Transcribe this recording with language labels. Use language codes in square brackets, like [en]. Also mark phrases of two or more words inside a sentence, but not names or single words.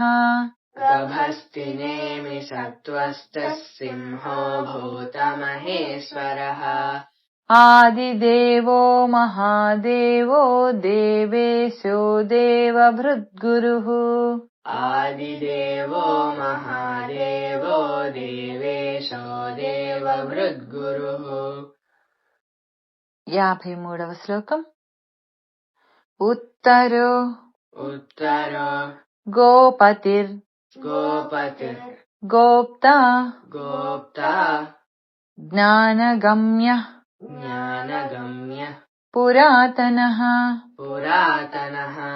[sa] गभस्तिनेमि सत्त्वस्तः सिंहो भूतमहेश्वरः आदिदेवो महादेवो देवेशो देवभृद्गुरुः आदिदेवो महादेवो देवेशो देवभृद्गुरुः [te] 53వ శ్లోకం. ఉత్తరో [sa] उत्तरो గోపతిర్ गोपतिर् గోప్తా गोप्ता జ్ఞానగమ్యః ज्ञानगम्य పురాతనః पुरातनः